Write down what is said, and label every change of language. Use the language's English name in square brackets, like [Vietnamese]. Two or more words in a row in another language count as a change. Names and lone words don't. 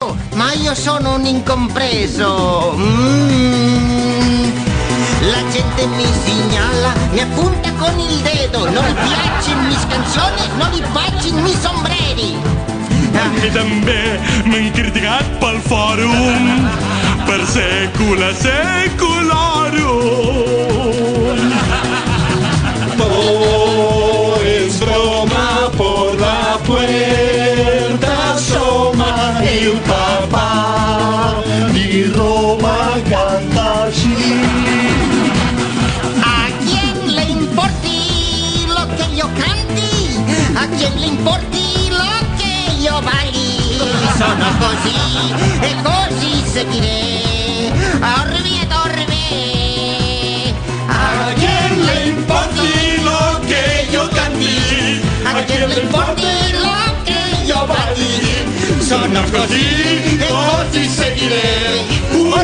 [Italian] Ma io sono un incompreso. La gente mi segnala, mi appunta con il dedo. Non gli piacciono le canzoni, non gli piacciono i sombreri. [Catalan] Anche també m'han criticat pel fòrum [Latin] per secula secularum. [Spanish] Todo es broma por la puerta asoma [Italian] il papà di Roma [Spanish] canta así. ¿A quién le importi lo que yo canti? ¿A quién le importi lo que io balli? [Italian] Sono così e così seguiré. Orbi ed orbe. [Spanish] ¿A quién le importi lo que yo canti? ¿A quién le importi lo que io balli? [Italian] Sono così e così seguiré.